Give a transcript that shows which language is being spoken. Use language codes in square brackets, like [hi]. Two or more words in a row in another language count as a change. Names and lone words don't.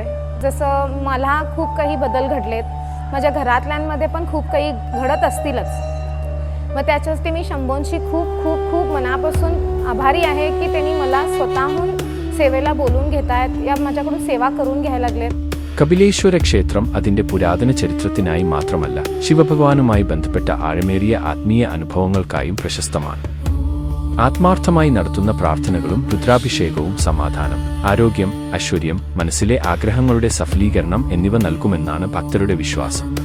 [mr] जसं मला खूप काही बदल घडलेत, माझ्या घरातल्यांमध्ये पण खूप काही घडत असतीलच. मग त्याच्यासाठी मी शंभोंशी खूप खूप खूप मनापासून आभारी आहे की त्यांनी मला स्वतःहून सेवेला बोलून घेत आहेत, या माझ्याकडून सेवा करून घ्यायला लागलेत. [ml] കപിലേശ്വര ക്ഷേത്രം അതിന്റെ പുരാതന ചരിത്രത്തിനായി മാത്രമല്ല ശിവഭഗവാനുമായി ബന്ധപ്പെട്ട ആഴമേറിയ ആത്മീയ അനുഭവങ്ങൾക്കായും പ്രശസ്തമാണ്. ആത്മാർത്ഥമായി നടത്തുന്ന പ്രാർത്ഥനകളും രുദ്രാഭിഷേകവും സമാധാനം, ആരോഗ്യം, ഐശ്വര്യം, മനസ്സിലെ ആഗ്രഹങ്ങളുടെ സഫലീകരണം എന്നിവ നൽകുമെന്നാണ് ഭക്തരുടെ വിശ്വാസം.